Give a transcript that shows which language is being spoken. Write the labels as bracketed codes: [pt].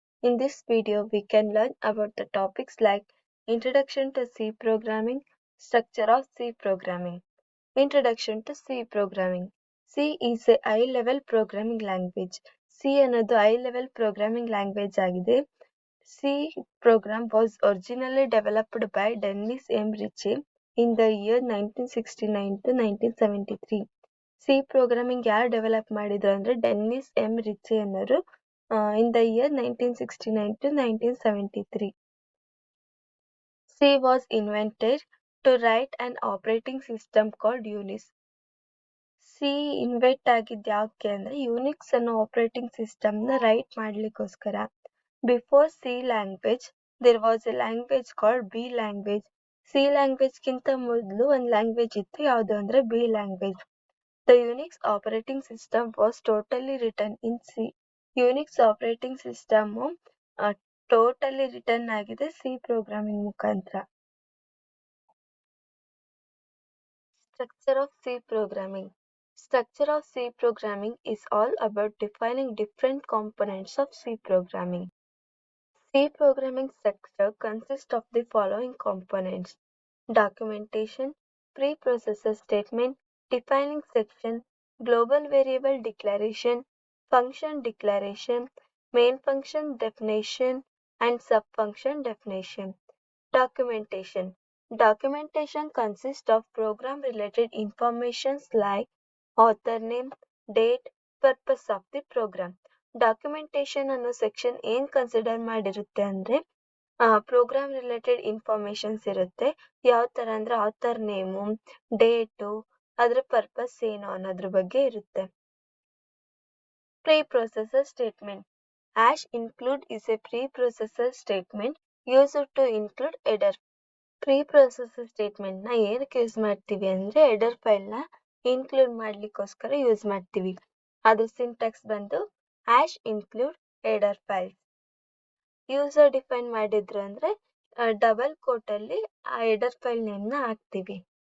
[en] In this video, we can learn about the topics like Introduction to C Programming, Structure of C Programming. Introduction to C Programming. C is a high-level programming language. C [kn] ಅನ್ನೋದು [en] high-level programming language [kn] ಆಗಿದೆ. [en] C program was originally developed by Dennis M. Ritchie in the year 1969 to 1973. [kn] C programming ಯಾರು develop ಮಾಡಿದ್ರು ಅಂದ್ರೆ Dennis M Richie ಅನ್ನೋರು [en] In the year 1969 to 1973. C was invented to write an operating system called Unix. [kn] C invent ಆಗಿದ್ದು ಯಾಕೆ ಅಂದ್ರೆ Unix ಅನ್ನೋ operating system ನ right ಮಾಡ್ಲಿಕ್ಕೋಸ್ಕರ. [en] Before C language there was a language called B language. [kn] C language ಗಿಂತ ಮೊದಲು ಒಂದು language ಇತ್ತು, ಯಾವುದು ಅಂದ್ರೆ B language. [en] The Unix operating system was totally written in C. Unix operating system totally written [kn] ಆಗಿದೆ [en] C programming [kn] ಮುಖಾಂತರ. [en] Structure of C programming. Structure of C programming is all about defining different components of C programming. C programming structure consists of the following components: documentation, preprocessor statement, defining section, global variable declaration, function declaration, main function definition, and subfunction definition. Documentation. Documentation consists of program-related informations like author name, date, purpose of the program. [kn] Documentation ಅನ್ನೋ section ಏನ್ consider ಮಾಡಿರುತ್ತೆ ಅಂದ್ರೆ program related informations ಇರುತ್ತೆ. ಯಾವ ತರ ಅಂದ್ರೆ author name, date, ಅದ್ರ purpose ಏನು ಅನ್ನೋದ್ರ ಬಗ್ಗೆ ಇರುತ್ತೆ. [en] Preprocessor statement. #include is a preprocessor statement used to include header. [kn] Preprocessor statement ನ ಏನಕ್ಕೆ ಯೂಸ್ ಮಾಡ್ತೀವಿ ಅಂದ್ರೆ ಹೆಡರ್ ಫೈಲ್ ನ ಇನ್ಕ್ಲೂಡ್ ಮಾಡ್ಲಿಕ್ಕೋಸ್ಕರ ಯೂಸ್ ಮಾಡ್ತೀವಿ. ಅದ್ರ ಸಿಂಟ್ಯಾಕ್ಸ್ ಬಂದು #include header files. User define ಮಾಡಿದ್ರು ಅಂದ್ರೆ ಡಬಲ್ ಕೋಟ್ ಅಲ್ಲಿ ಆ ಹೆಡರ್ ಫೈಲ್ ನೇಮ್ ನ ಹಾಕ್ತಿವಿ.